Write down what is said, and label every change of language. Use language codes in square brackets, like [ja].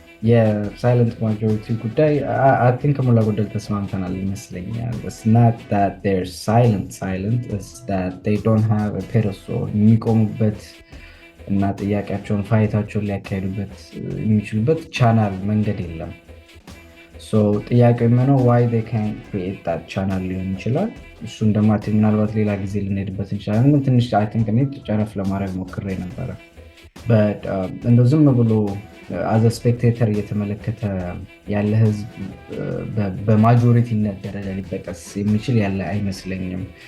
[am] Yeah, silent majority ጉዳይ [en] I think [am] ከሞላ ጎደል ተስማምተናል ይመስለኛል. [en] It's not that they're silent, it's that they don't have a pedestal. [am] የሚቆሙበት እና ጥያቄያቸውን ፋይታቸውን ሊያካሂዱበት የሚችሉበት ቻናል መንገድ የለም. [en] So [am] ጥያቄው የሚሆነው [en] why they can't create that channel [am] ሊሆን ይችላል. እሱን ደግሞ ምናልባት ሌላ ጊዜ ልንሄድበት እንችላለን. ግን ትንሽ [en] I think [am] እኔ ጨረፍ ለማድረግ ሞክሬ ነበረ. But እንደው ዝም ብሎ [en] as a spectator [am] እየተመለከተ ያለ ህዝብ በማጆሪቲነት ደረጃ ሊጠቀስ የሚችል ያለ አይመስለኝም.